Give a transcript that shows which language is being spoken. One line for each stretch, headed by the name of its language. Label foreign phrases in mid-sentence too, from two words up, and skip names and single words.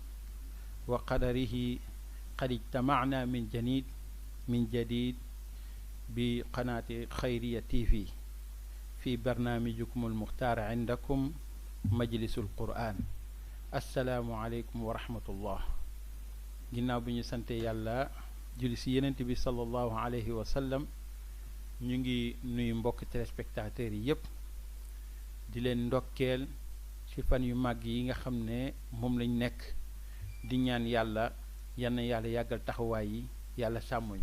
Arabic: وقدره قد اجتمعنا من جديد بقناة خيرية TV في برنامجكم المختار عندكم مجلس القرآن. السلام عليكم ورحمة الله.
Wolof: ginnaaw bi ñu sante yàlla julli ci yenent bi
Arabic: صلى الله عليه وسلم
Wolof: ñu ngi nuyu mbokk téléspectateurs yi yépp di leen ndokkeel ci fan yu màgg yi nga xam ne moom lañ nekk di ñaan yàlla yann yàlla yàggal taxawaay yi yàlla sàmmuñu.